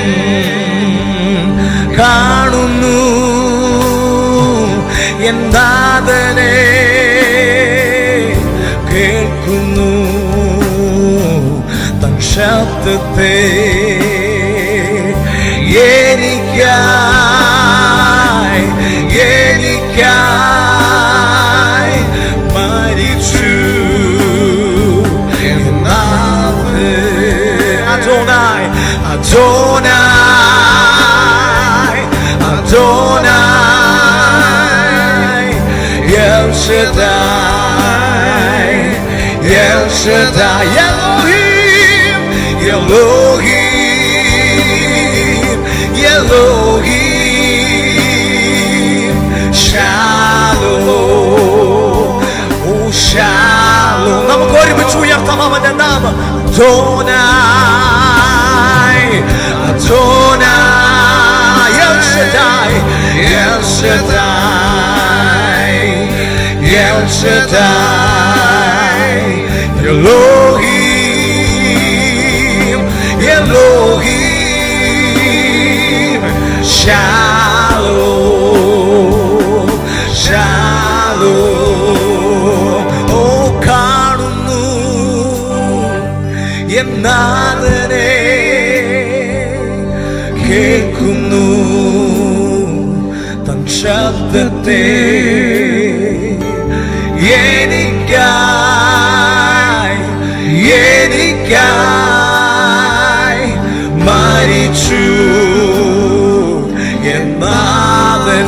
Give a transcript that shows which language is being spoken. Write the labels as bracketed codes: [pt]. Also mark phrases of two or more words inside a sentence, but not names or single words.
[ml] കാണുന്നു എൻ നാഥനെ, കേൾക്കുന്നു തൻ ശബ്ദത്തെ, എനിക്കായി എനിക്കായി മരിച്ചു എൻ നാഥൻ. [he] אדוני אדוני אדוני, אל שדי, אל שדי, אלוהים, אלוהים, אלוהים, שלום, oh שלום. [ml] നമുക്ക് ഒരുമിച്ച് ഉയർത്താം അവന്റെ നാമം. [he] אדוני, אדוני, אל שדי, אל שדי, אל שדי, אלוהים, אלוהים, שלום, שלום. [ml] Oh, കാണുന്നു എൻ നാഥനെ, കേൾക്കുന്നു തൻ ശബ്ദത്തെ, എനിക്കായി എനിക്കായി മരിച്ചു എൻ നാഥൻ.